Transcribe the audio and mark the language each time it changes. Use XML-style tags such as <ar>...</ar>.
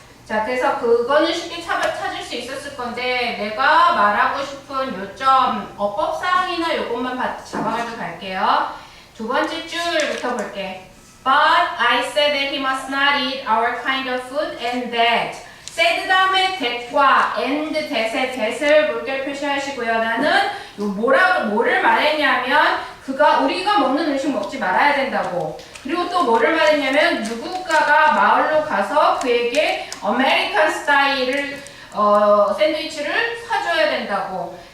<ko>자, 그래서 그거는 쉽게 찾을 수 있었을 건데 내가 말하고 싶은 요점 어법사항이나 요것만 잡아가지고 갈게요. 두 번째 줄부터 볼게.</ko> <en>But I said that he must not eat our kind of food and that.</en> <ko>said 다음에 that과 and that의 that을 물결 표시하시고요. 나는 뭐를 말했냐면 우리가 먹는 음식 먹지 말아야 된다고. 그리고 또 뭐를 말했냐면 누군가가 마을로 가서 그에게 아메리칸 스타일을 샌드위치를 사줘야 된다고.</ko>